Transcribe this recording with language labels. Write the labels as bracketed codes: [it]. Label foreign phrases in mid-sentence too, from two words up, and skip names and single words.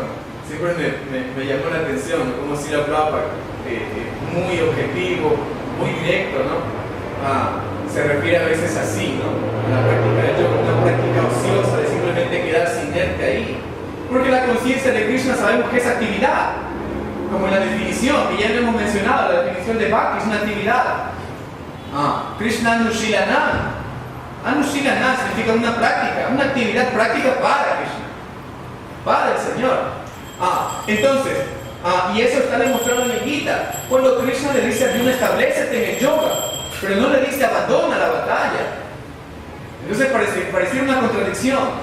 [es] Siempre me llamó la atención, ¿no? Como Srila Prabhupada, muy objetivo, muy directo, ¿no? Se refiere a veces así, ¿no? La práctica del yoga, una práctica ociosa de simplemente quedarse inerte ahí. Porque la conciencia de Krishna sabemos que es actividad, como en la definición, que ya lo hemos mencionado, la definición de Bhakti es una actividad. [sa] Krishna Anushilanam. [es] Anushilanam significa una práctica, una actividad práctica para Krishna, para el Señor. Entonces, y eso está demostrado en el Gita, cuando Krishna le dice a Arjuna, establécete en el yoga, pero no le dice abandona la batalla. Entonces pareciera una contradicción.